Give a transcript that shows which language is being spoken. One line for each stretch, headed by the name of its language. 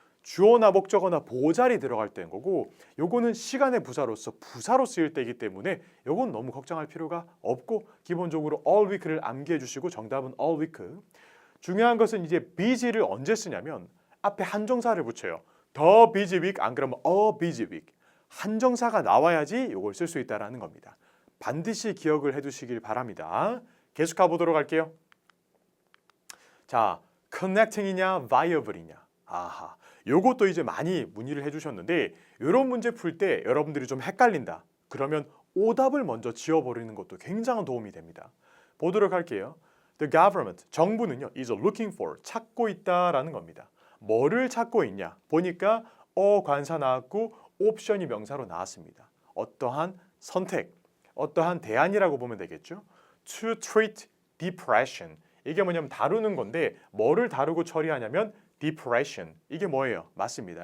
Korean: 주어나 목적어나 보자리 들어갈 때인 거고 요거는 시간의 부사로서 부사로 쓰일 때이기 때문에 요건 너무 걱정할 필요가 없고 기본적으로 all week를 암기해 주시고 정답은 all week. 중요한 것은 이제 busy를 언제 쓰냐면 앞에 한정사를 붙여요.
English: the busy week
Korean: 안 그러면
English: a busy week.
Korean: 한정사가 나와야지 요걸 쓸 수 있다라는 겁니다. 반드시 기억을 해두시길 바랍니다. 계속 가보도록 할게요. 자, connecting이냐 viable이냐. 아하, 요것도 이제 많이 문의를 해주셨는데 이런 문제 풀 때 여러분들이 좀 헷갈린다. 그러면 오답을 먼저 지어버리는 것도 굉장한 도움이 됩니다. 보도록 할게요.
English: The government,
Korean: 정부는요,
English: is looking for,
Korean: 찾고 있다라는 겁니다. 뭐를 찾고 있냐? 보니까 관사 나왔고 옵션이 명사로 나왔습니다. 어떠한 선택, 어떠한 대안이라고 보면 되겠죠.
English: To treat depression.
Korean: 이게 뭐냐면 다루는 건데 뭐를 다루고 처리하냐면 depression. 이게 뭐예요? 맞습니다.